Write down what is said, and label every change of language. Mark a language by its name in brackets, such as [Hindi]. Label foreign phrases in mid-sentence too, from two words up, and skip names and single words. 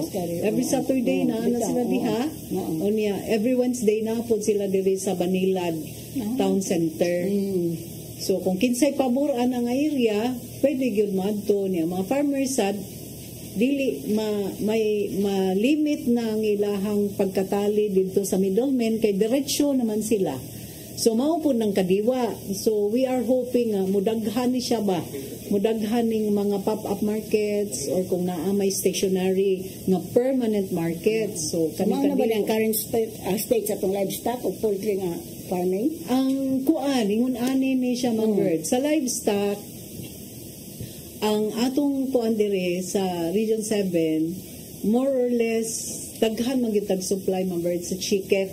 [English] Every Saturday [Cebuano] na sila diha. Unya [English] every Wednesday [Cebuano] na pud sila diri sa Banilad Town Center. So kung kinsay pabor ana nga area, pwede gyud madto niya mga farmers sad dili may limit na ang ilahang pagkatali dito sa middlemen kay diretsyo naman sila. So mao po ng kadiwa. [English] So we are hoping [Cebuano] mudaghan ni siya ba? Mudaghan ning mga [English] pop-up markets [Cebuano] or kung naa may stationary nga [English] permanent markets. [Cebuano] So kami na ba ang [English] current state [Cebuano] sa itong livestock o poultry nga farming? Ang kuan, ingon ani ni siya bird. Sa livestock, ang atong kuan dire sa Region 7, [English] more or less [Cebuano] daghan magitag supply bird sa chicken.